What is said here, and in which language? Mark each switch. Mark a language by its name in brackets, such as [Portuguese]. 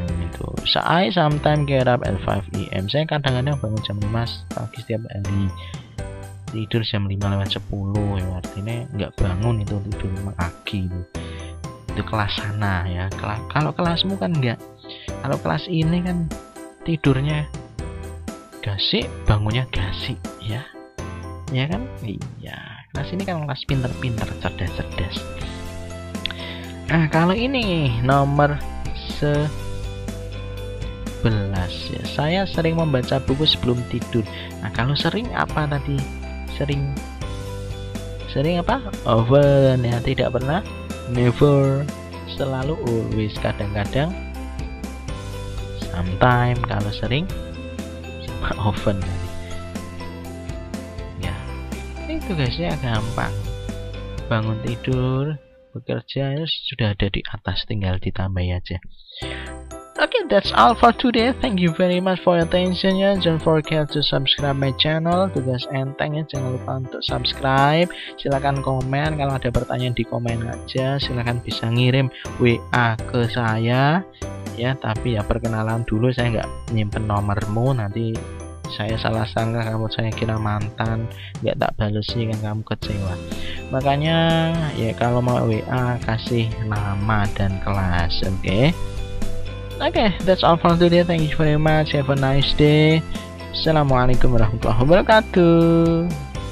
[English] Itu I sometimes get up at 5 AM. [Indonesian] Saya kadang-kadang bangun jam 5 pagi setiap hari. Tidur jam 5:10 ya, artinya nggak bangun itu, tidur pagi itu kelas sana ya. Kalau kelasmu kan enggak. Kalau kelas ini kan tidurnya gasik, bangunnya gasik ya kan. Iya, kelas ini kan kelas pinter-pinter, cerdas-cerdas. Nah, kalau ini nomor 11 ya, saya sering membaca buku sebelum tidur. Nah, kalau sering apa tadi? Sering apa? Often ya, tidak pernah, never, selalu, always, kadang-kadang, sometimes. Kalau sering sama often ya. Itu guysnya gampang. Bangun tidur, bekerja itu sudah ada di atas, tinggal ditambah aja. [English] Okay, that's all for today. Thank you very much for your attention ya. Don't forget to subscribe my channel. [Indonesian] Tugas enteng ya, jangan lupa untuk subscribe. Silakan komen, kalau ada pertanyaan di komen aja. Silakan bisa ngirim WA ke saya ya. Tapi ya perkenalan dulu, saya nggak nyimpen nomormu. Nanti saya salah sangka kamu saya kira mantan, nggak tak balesi kan kamu kecewa. Makanya ya kalau mau WA kasih nama dan kelas. [English] Okay, that's all for today. Thank you very much. Have a nice day. [Arabic] Assalamualaikum warahmatullahi wabarakatuh.